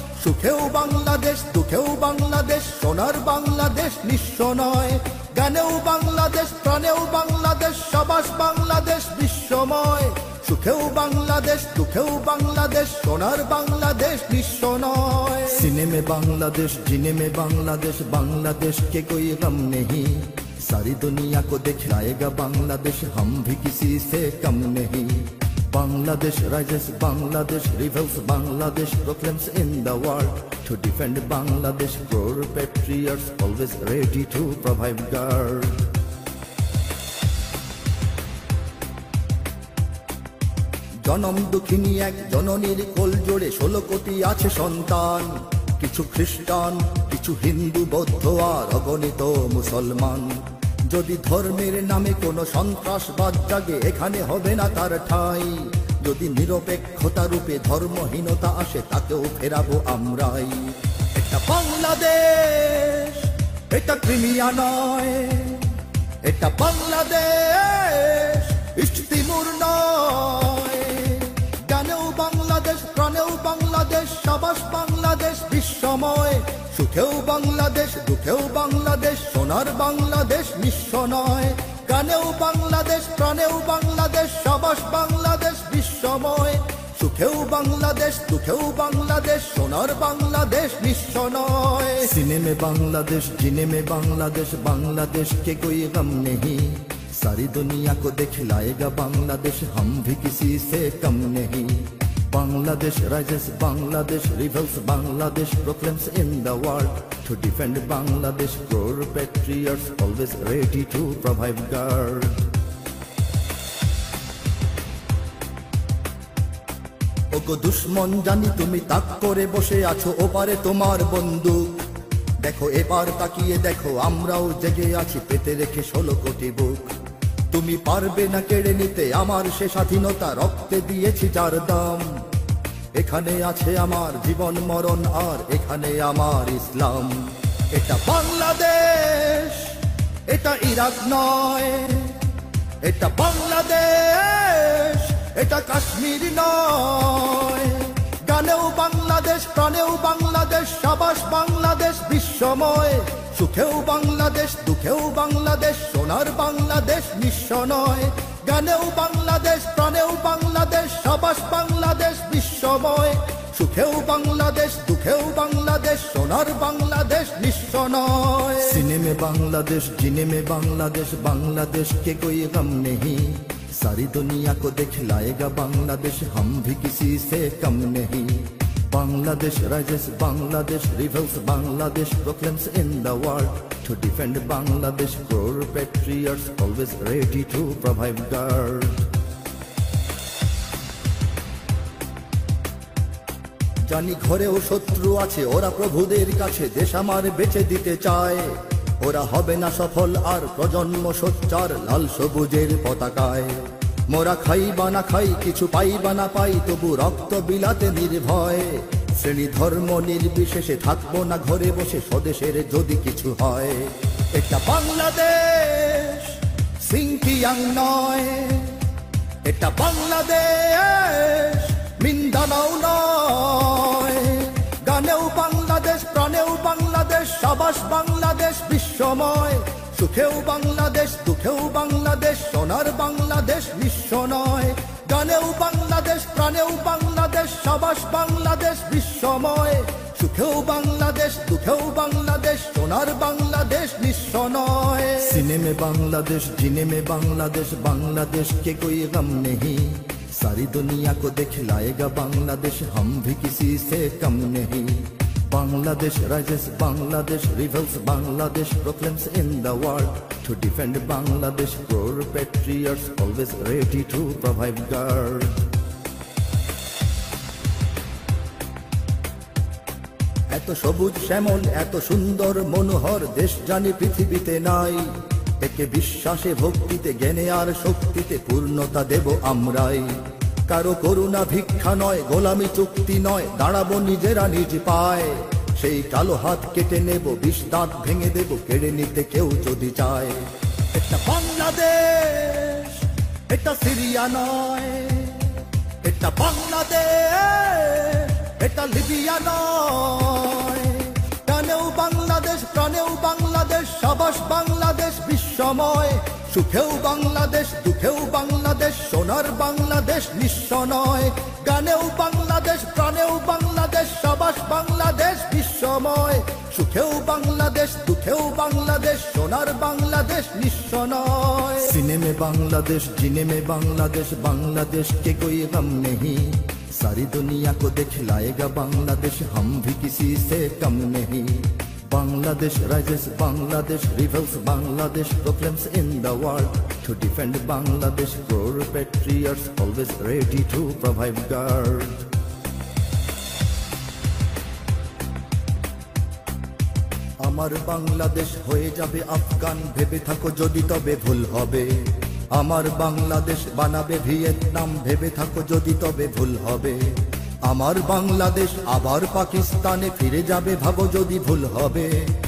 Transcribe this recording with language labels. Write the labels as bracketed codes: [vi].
[bn] সুখেও বাংলাদেশ, দুঃখেও বাংলাদেশ, সোনার বাংলাদেশ নিঃস্ব নয়। গানেও বাংলাদেশ, প্রাণেও বাংলাদেশ, সাবাস বাংলাদেশ বিশ্বময়। সুখেও বাংলাদেশ, দুঃখেও বাংলাদেশ, সোনার বাংলাদেশ নিঃস্ব নয়। [hi] सीने में बांग्लादेश, जीने में बांग्लादेश, बांग्लादेश के कोई गम नहीं। सारी दुनिया को दिखलाएगा बांग्लादेश, हम भी किसी से कम नहीं। [en] Bangladesh rises, Bangladesh rebels, Bangladesh proclaims in the world. To defend Bangladesh, core patriots always ready to provide guard. [bn] জনম দুঃখিনী এক জননীর কোল জোড়ে 16 কোটি আছে সন্তান। কিছু খ্রিস্টান, কিছু হিন্দু, বৌদ্ধ আর অগণিত মুসলমান। যদি ধর্মের নামে কোনো সন্ত্রাসবাদ জাগে, এখানে হবে না তার ঠাঁই। যদি নিরপেক্ষতা রূপে ধর্মহীনতা আসে, তাকেও ফেরাবো আমরাই। এটা বাংলাদেশ, এটা ক্রিমিয়া নয়। এটা বাংলাদেশ, ইস্ট তিমুর নয়। গানেও বাংলাদেশ, প্রাণেও বাংলাদেশ, সাবাস বাংলাদেশ বিশ্বময়। সুখেও বাংলাদেশ, দুঃখেও বাংলাদেশ, সোনার বাংলাদেশ নিঃস্ব নয়। গানেও বাংলাদেশ, প্রাণেও বাংলাদেশ, সাবাস বাংলাদেশ বিশ্বময়। সুখেও বাংলাদেশ, দুঃখেও বাংলাদেশ, সোনার বাংলাদেশ নিঃস্ব নয়। [hi] सीने में बांग्लादेश, जीने में बांग्लादेश, बांग्लादेश के कोई गम नहीं। सारी दुनिया को दिखलाएगा बांग्लादेश, हम भी किसी से कम नहीं। [en] Bangladesh rises, Bangladesh rebels, Bangladesh proclaims in the world. To defend Bangladesh, core patriots always ready to provide guard. [bn] ওগো দুশ্মন, জানি তুমি তাক করে বসে আছো, ওপারে তোমার বন্দুক। দেখো এবার তাকিয়ে দেখো, আমরাও জেগে আছি, পেতে রেখে 16 কোটি বুক। তুমি পারবে না কেড়ে নিতে আমার সে স্বাধীনতা, রক্তে দিয়েছি যার দাম। এখানে আছে আমার জীবন মরণ, আর এখানে আমার ইসলাম। এটা বাংলাদেশ, এটা ইরাক নয়। এটা বাংলাদেশ, এটা কাশ্মীর নয়। গানেও বাংলাদেশ, প্রাণেও বাংলাদেশ, সাবাস বাংলাদেশ বিশ্বময়। সুখেও বাংলাদেশ, দুঃখেও বাংলাদেশ, সোনার বাংলাদেশ নিঃস্ব নয়। গানেও বাংলাদেশ, প্রাণেও বাংলাদেশ, সাবাস বাংলাদেশ বিশ্বময়। সুখেও বাংলাদেশ, দুঃখেও বাংলাদেশ, সোনার বাংলাদেশ নিঃস্ব নয়। [hi] सीने में बांग्लादेश, जीने में बांग्लादेश, बांग्लादेश के कोई गम नहीं। सारी दुनिया को दिखलाएगा बांग्लादेश, हम भी किसी से कम नहीं। [en] Bangladesh rises, Bangladesh rebels, Bangladesh proclaims in the world. To defend Bangladesh, core patriots always ready to provide guard. [bn] জানি ঘরেও শত্রু আছে, ওরা প্রভুদের কাছে দেশ আমার বেঁচে দিতে চায়। ওরা হবে না সফল আর প্রজন্ম সোচ্চার লাল সবুজের পতাকায়। মোরা খাই বা না খাই, কিছু পাই বা না পাই, তবু রক্ত বিলাতে নির্ভয়। শ্রেণী ধর্ম নির্বিশেষে থাকবো না ঘরে বসে, স্বদেশের যদি কিছু হয়। এটা বাংলাদেশ, সিংকিয়াং নয়। এটা বাংলাদেশ, মিন্দানাও নয়। গানেও বাংলাদেশ, প্রাণেও বাংলাদেশ, সাবাস বাংলাদেশ বিশ্বময়। সুখেও বাংলাদেশ, দুঃখেও বাংলাদেশ, সোনার বাংলাদেশ নিঃস্ব নয়। গানেও বাংলাদেশ, প্রাণেও বাংলাদেশ, সাবাস বাংলাদেশ বিশ্বময়। সুখেও বাংলাদেশ, দুঃখেও বাংলাদেশ, সোনার বাংলাদেশ নিঃস্ব নয়। [hi] सीने में बांग्लादेश, जीने में बांग्लादेश, बांग्लादेश के कोई गम नहीं। सारी दुनिया को दिखलाएगा बांग्लादेश, हम भी किसी से कम नहीं। [en] Bangladesh rises, Bangladesh rebels, Bangladesh proclaims in the world. To defend Bangladesh, poor patriots always ready to provide guard. [bn] এত সবুজ শ্যামল, এত সুন্দর মনোহর দেশ জানি পৃথিবীতে নাই। একে বিশ্বাসে ভক্তিতে জ্ঞানে আর শক্তিতে পূর্ণতা দেব আমরাই। কারো করুণা ভিক্ষা নয়, গোলামি চুক্তি নয়, দাঁড়াবো নিজেরা নিজ পায়। সেই কালো হাত কেটে নেব, বিষ দাঁত ভেঙে দেব, কেড়ে নিতে কেউ যদি চায়। এটা বাংলাদেশ, এটা সিরিয়া নয়। এটা বাংলাদেশ, এটা লিবিয়া নয়। প্রাণেও বাংলাদেশ, প্রাণেও বাংলাদেশ, সাবাস বাংলাদেশ বিশ্বময়। সুখেও বাংলাদেশ, দুঃখেও বাংলাদেশ, সোনার বাংলাদেশ নিঃস্ব নয়। গানেও বাংলাদেশ, প্রাণেও বাংলাদেশ, সাবাস বাংলাদেশ বিশ্বময়। সুখেও বাংলাদেশ, দুঃখেও বাংলাদেশ, সোনার বাংলাদেশ নিঃস্ব নয়। [hi] सीने में बांग्लादेश, जीने में बांग्लादेश, बांग्लादेश के कोई गम नहीं। सारी दुनिया को दिखलाएगा बांग्लादेश, हम भी किसी से कम नहीं। [en] Bangladesh rises, Bangladesh rebels, Bangladesh proclaims in the world. To defend Bangladesh, poor patriots always ready to provide guard. [bn] আমার বাংলাদেশ হয়ে যাবে আফগান, ভেবে থাকো যদি তবে ভুল হবে। আমার বাংলাদেশ বানাবে ভিয়েতনাম, ভেবে থাকো যদি তবে ভুল হবে। আমার বাংলাদেশ আবার পাকিস্তানে ফিরে যাবে, ভাবো যদি ভুল হবে।